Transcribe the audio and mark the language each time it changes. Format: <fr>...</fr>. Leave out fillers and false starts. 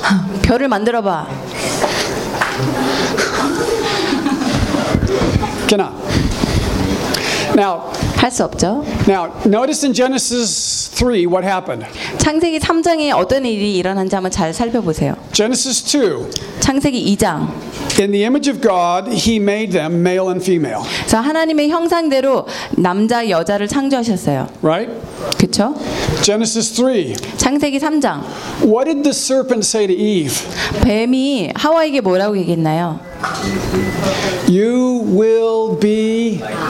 <ko>별을 만들어봐.</ko> <en>Cannot. Now.</en> <ko>할 수 없죠.</ko> <en>Now, notice in Genesis 3 what happened.</en> <ko>창세기 3장에 어떤 일이 일어난지 한번 잘 살펴보세요.</ko> <en>Genesis 2.</en> <ko>창세기 2장.</ko> <en>In the image of God, He made them male and female.</en> <ko>자, 하나님의 형상대로 남자 여자를 창조하셨어요.</ko> <en>Right?</en> <ko>그쵸?</ko> <en>Genesis 3.</en> <ko>창세기 3장.</ko> <en>What did the serpent say to Eve?</en> <ko>뱀이 하와에게 뭐라고 얘기했나요?</ko> <en>You will be.</en>